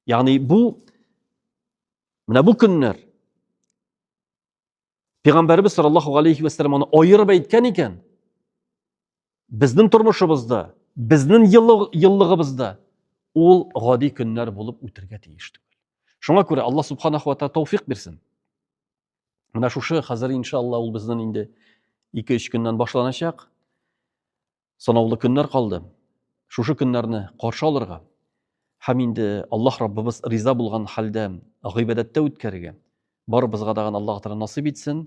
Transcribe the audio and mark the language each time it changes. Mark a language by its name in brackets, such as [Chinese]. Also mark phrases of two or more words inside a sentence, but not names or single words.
[Tatar] Ягъни менә бу көннәр Пәйгамбәрбез [Arabic] صلى الله عليه وسلم [Tatar] аны аерып әйткән икән. Безнең тормышыбызда, безнең еллыгыбызда ул гади көннәр булып үтәргә тиеш түгел. Шуңа күрә Аллаһ [Arabic] سبحانه وتعالى [Tatar] тауфик бирсен. Менә шушы хәзер иншалла ул безнең инде 2-3 көннән башланачак. Санаулы көннәр калды. Шушы көннәрне каршы алырга һәм инде Аллаһ Раббыбыз риза булган хәлдә гыйбадәттә үткәрергә барыбызга да Аллаһ Тәгалә насыйп итсен.